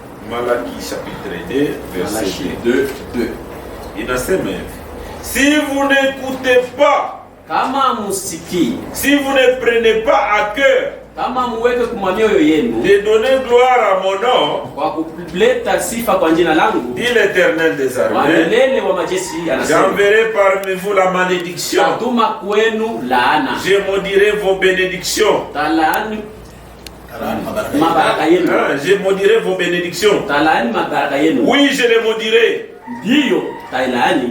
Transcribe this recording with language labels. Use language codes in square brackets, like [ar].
[fr] Malaki chapitre 2 verset Malachie 2. 2, 2. [sw] Inasema hivi, [fr] si vous n'écoutez pas, [sw] Kama musikii, [fr] si vous ne prenez pas à cœur [sw] kama muweke kwa mioyo yenu [fr] de donner gloire à mon nom, [sw] kwa kuleta sifa kwa jina langu, [fr] dit l'Éternel des [sw] wa [fr] armées, [sw] milele wa majeshi anasema, [fr] j'enverrai parmi vous la malédiction. [sw] tatuma kwenu laana, [fr] Je maudirai vos bénédictions. [sw] talaani mabaraka yenu, [fr] Je maudirai vos bénédictions. [sw] talaani mabaraka yenu. [fr] Oui, je les maudirai. [sw] Ndiyo tailaani